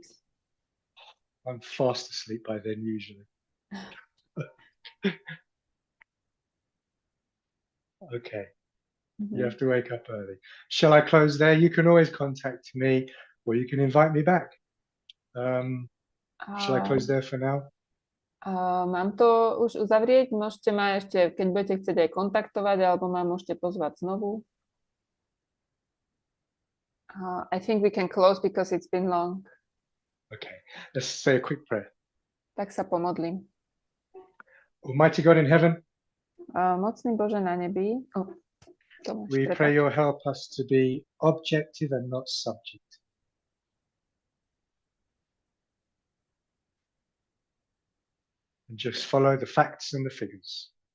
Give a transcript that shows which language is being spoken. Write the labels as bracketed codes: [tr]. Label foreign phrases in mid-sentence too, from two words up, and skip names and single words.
[en] I'm fast asleep by then, usually. Okay. You have to wake up early. Shall I close there? You can always contact me or you can invite me back. Shall I close there for now? [sk] Mám to už uzavrieť? Môžete ma ešte, keď budete chcieť aj kontaktovať, alebo ma môžete pozvať znovu. [en] I think we can close because it's been long. Okay, let's say a quick prayer. [sk] Tak sa pomodlím. [en] Almighty God in heaven, [sk] Mocný Bože na nebi. [en] we pray you'll help us to be objective and not subject. And just follow the facts and the figures.